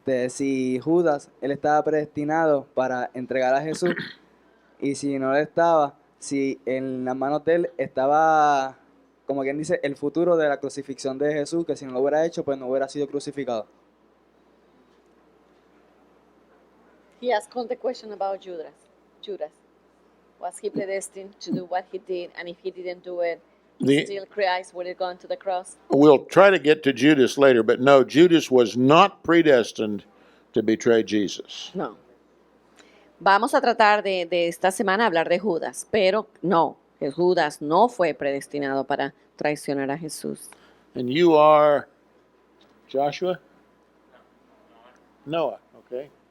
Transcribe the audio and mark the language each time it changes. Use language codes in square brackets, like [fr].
[es] Si Judas, él estaba predestinado para entregar a Jesús, y si no lo estaba, si en las manos de él estaba, como quien dice, el futuro de la crucifixión de Jesús, que si no lo hubiera hecho, pues no hubiera sido crucificado. [en] He asked the question about Judas. Was he predestined to do what he did? And if he didn't do it, still Christ would have gone to the cross? We'll try to get to Judas later, but no, Judas was not predestined to betray Jesus. No. [es] Vamos a tratar de esta semana hablar de Judas, pero no, que Judas no fue predestinado para traicionar a Jesús. [en] And you are Joshua? Noah, okay.